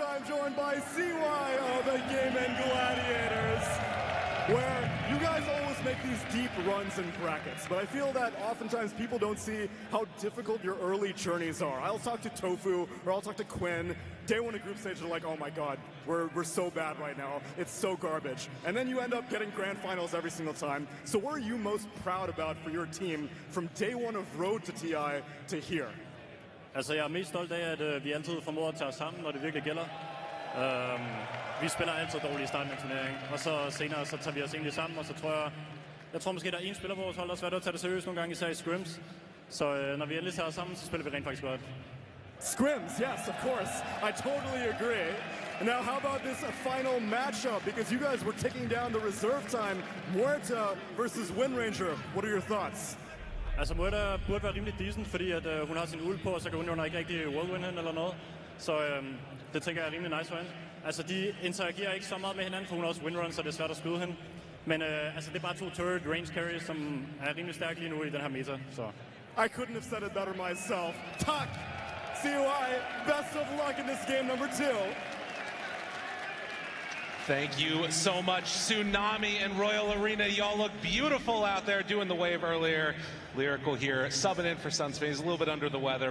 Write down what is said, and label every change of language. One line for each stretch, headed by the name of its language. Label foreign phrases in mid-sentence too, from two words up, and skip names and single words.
English: I'm joined by CY of the Gaming Gladiators, where you guys always make these deep runs in brackets, but I feel that oftentimes people don't see how difficult your early journeys are. I'll talk to Tofu, or I'll talk to Quinn. Day one of group stage, they're like, oh my god, we're so bad right now. It's so garbage. And then you end up getting grand finals every single time. So what are you most proud about for your team from day one of road to TI to here?
Danish: Altså, jeg er mest stolt af, at vi altid formår at tage os sammen, når det virkelig gælder. Vi spiller altid dårligt i starten af turneringen, og så senere så tager vi os egentlig sammen, og så tror jeg tror måske, der er en spiller på vores hold, der er svært at tage det seriøst nogle gange, især i scrims. Så når vi endelig tager os sammen, så spiller vi rent faktisk godt.
English: Scrims, yes, of course. I totally agree. Now, how about this final matchup? Because you guys were taking down the reserve time, Muerta versus Wind Ranger. What are your thoughts?
Danish: Altså, Muerta burde være rimelig decent, fordi at, hun har sin uld på, og så kan hun ikke rigtig whirlwind hende eller noget. Så det tænker jeg er rimelig nice for hende. Altså, de interagerer ikke så meget med hinanden, for hun har også windrun, så det er svært at skyde hende. Men altså, det er bare 2
English: turret range carries,
Danish: som er rimelig stærke lige nu i den her meta. Så.
English: I couldn't have said it better myself.
Danish: Tak!
English: CUI, best of luck in this game number 2. Thank you so much, Tsunami and Royal Arena. Y'all look beautiful out there doing the wave earlier. Lyrical here, subbing in for Sunspace, a little bit under the weather.